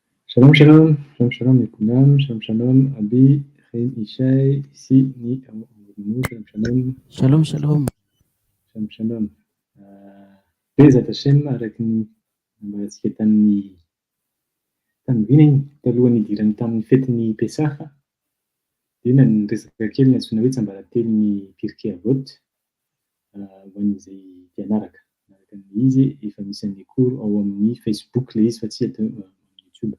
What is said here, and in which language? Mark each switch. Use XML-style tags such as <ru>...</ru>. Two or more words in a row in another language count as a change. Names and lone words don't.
<he>שלום, שלום, שלום, שלום לכולם, שלום, שלום, אבי, חיים ישי, si, ni, שלום, שלום, שלום, שלום. שלום, שלום. בעזרת השם,</he> <mg>araka ny mbarantsika tamin'ny vinany, talohan'ny idirany tamin'ny fetin'ny Pesaha, dia niresaka kely ny antsoina hoe tsambaratelon'ny Pirkei Avot, ho an'izay mpianaraka. Araka izy efa misy an'ilay cours ao amin'ny Facebook ilay izy fa tsy atao amin'ny YouTube.</mg>